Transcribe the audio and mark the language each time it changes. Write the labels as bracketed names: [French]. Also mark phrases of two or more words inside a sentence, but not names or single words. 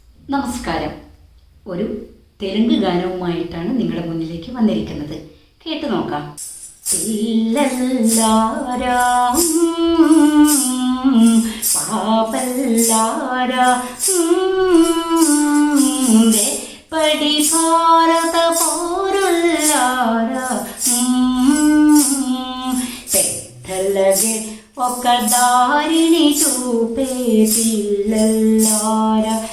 [Malayalam] നമസ്കാരം. ഒരു തെലുങ്ക് ഗാനവുമായിട്ടാണ് നിങ്ങളുടെ മുന്നിലേക്ക് വന്നിരിക്കുന്നത്. കേട്ടു നോക്കാം. [Telugu] పిల్లల్లార పాపల్లార పడి భారత పౌరులార పెద్దలగే ఒక దారిని చూపే పిల్లల్లార